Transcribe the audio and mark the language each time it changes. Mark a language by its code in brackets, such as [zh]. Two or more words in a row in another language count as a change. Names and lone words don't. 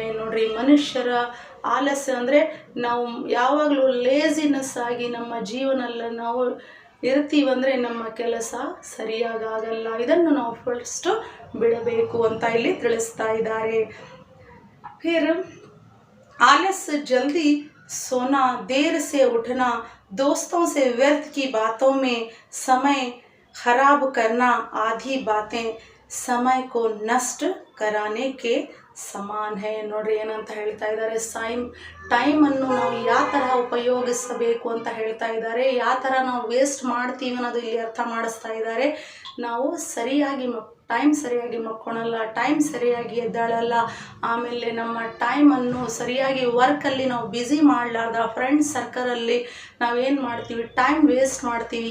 [kn] ನೋಡ್ರಿ, ಮನುಷ್ಯರ ಆಲಸ್ಯ ಅಂದರೆ ನಾವು ಯಾವಾಗಲೂ ಲೇಜಿನೆಸ್ ಆಗಿ ನಮ್ಮ ಜೀವನದಲ್ಲಿ ನಾವು ಇರ್ತೀವಂದರೆ ನಮ್ಮ ಕೆಲಸ ಸರಿಯಾಗಲ್ಲ. ಇದನ್ನು ನಾವು ಫಸ್ಟು ಬಿಡಬೇಕು ಅಂತ ಇಲ್ಲಿ ತಿಳಿಸ್ತಾ ಇದ್ದಾರೆ. [hi] ಫಿರ್ आलस जल्दी सोना, देर से उठना, दोस्तों से व्यर्थ की बातों में समय खराब करना आदि बातें समय को नष्ट कराने के समान है. [kn] ನೋಡ್ರಿ ಏನಂತ ಹೇಳ್ತಾ ಇದ್ದಾರೆ, ಟೈಮನ್ನು ನಾವು ಯಾವ ಥರ ಉಪಯೋಗಿಸಬೇಕು ಅಂತ ಹೇಳ್ತಾ ಇದ್ದಾರೆ. ಯಾವ ಥರ ನಾವು ವೇಸ್ಟ್ ಮಾಡ್ತೀವಿ ಅನ್ನೋದು ಇಲ್ಲಿ ಅರ್ಥ ಮಾಡಿಸ್ತಾ ಇದ್ದಾರೆ. ನಾವು ಟೈಮ್ ಸರಿಯಾಗಿ ಮಕ್ಕೊಳಲ್ಲ, ಟೈಮ್ ಸರಿಯಾಗಿ ಎದ್ದಾಳಲ್ಲ, ಆಮೇಲೆ ನಮ್ಮ ಟೈಮನ್ನು ಸರಿಯಾಗಿ ವರ್ಕಲ್ಲಿ ನಾವು ಬ್ಯುಸಿ ಮಾಡಲಾರ್ದ ಫ್ರೆಂಡ್ಸ್ ಸರ್ಕಲಲ್ಲಿ ನಾವೇನು ಮಾಡ್ತೀವಿ, [en] time waste [kn] ಮಾಡ್ತೀವಿ.